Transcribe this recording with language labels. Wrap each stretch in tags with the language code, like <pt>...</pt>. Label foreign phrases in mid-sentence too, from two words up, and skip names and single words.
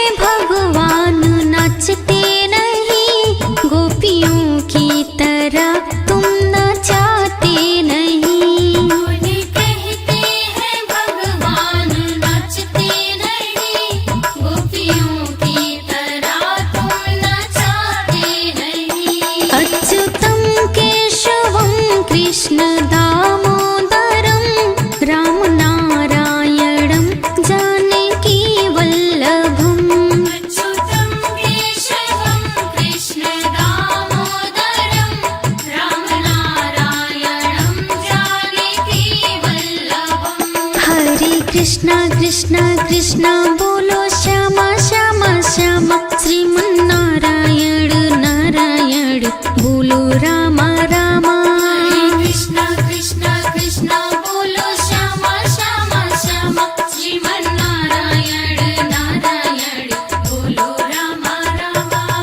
<hi>भगवान नाचते नहीं, गोपियों की तरह तुम नचाते नहीं। कौन कहते हैं भगवान नाचते नहीं, गोपियों की तरह तुम नचाते नहीं।</hi> <sa>अच्युतं केशवं कृष्ण दामोदरं, राम नारायणं जानकी वल्लभम्। अच्युतं केशवं कृष्ण दामोदरं, राम नारायणं जानकी वल्लभम्।</sa> <hi>हरे कृष्णा कृष्णा कृष्णा बोलो श्यामा श्यामा श्यामा, श्रीमन नारायण नारायण बोलो रामा रामा। हरे कृष्णा कृष्णा कृष्णा बोलो श्यामा श्यामा श्यामा, श्रीमन नारायण नारायण बोलो रामा रामा।</hi>